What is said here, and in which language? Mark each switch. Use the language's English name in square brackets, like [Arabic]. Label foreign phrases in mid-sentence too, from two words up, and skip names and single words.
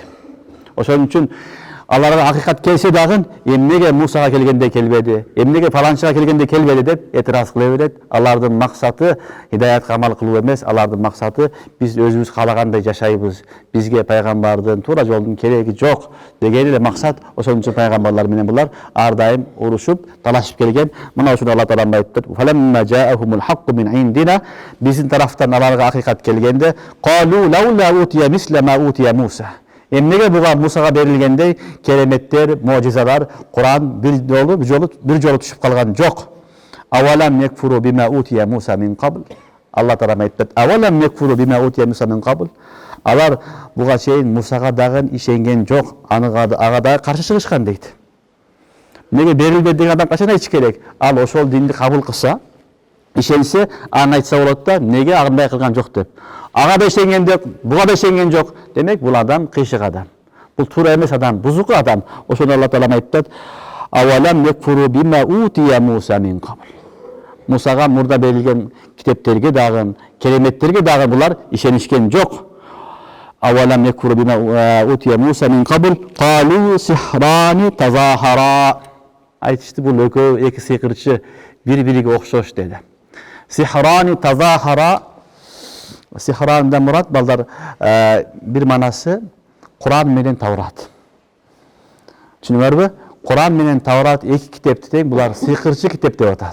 [Kyrgyz] Ошон үчүн аларга акыйкат келсе дагы эмнеге Мусага келгенде келбеди, эмнеге фаланчыга келгенде келбеди деп этираз кыла берет. Алардын максаты хидаятка амал кылуу эмес, алардын максаты биз өзүбүз каалагандай жашайбыз. Бизге пайгамбардын туура жолдун кереги жок деген эле максат. Ошон үчүн пайгамбарлар менен булар ар дайым урушуп, талашып келген. Мына ушуну Алла Таала айтты. [Arabic] فلما جاءهم الحق من عندنا. [Kyrgyz] Биздин тарафтан аларга акыйкат келгенде, [Arabic] قالوا لولا أوتي مثل ما أوتي موسى. [Kyrgyz] Эмнеге буга Мусага берилгендей кереметтер, мужизалар, Куран бир жолу түшүп калган жок. [Arabic] أولم يكفروا بما أوتي موسى من قبل. [Kyrgyz] Алла Таала айтат. [Arabic] أولم يكفروا بما أوتي موسى من قبل. [Kyrgyz] Алар буга чейин Мусага дагы ишенген жок, ага дагы каршы чыгышкан дейт. Неге берилбеди деген адам качан айтыш керек? Ал ошол динди кабыл кылса, ишенсе, аны айтса болот да, неге андай кылган жок деп. Ага да ишенген деп, буга да ишенген жок. Демек, бул адам кыйшык адам. Бул туура эмес адам, бузук адам. Ошону Алла Таала айтат. [Arabic] أولم يكفروا بما أوتي موسى من قبل. [Kyrgyz] Мусага мурда берилген китептерге дагы, кереметтерге дагы булар ишенишкен жок. [Arabic] أولم يكفروا بما أوتي موسى من قبل. قالوا سحران تظاهرا. [Kyrgyz] Айтышты, бул экөө эки сыйкырчы бири-бириге окшош деди. [Arabic] سحران تظاهرا. [Kyrgyz] Сихрандан мурат балдар бир манасы Куран менен Таврат. Түшүнүңөрбү? Куран менен Таврат эки китепти тең, булар сыйкырчы китеп деп атат.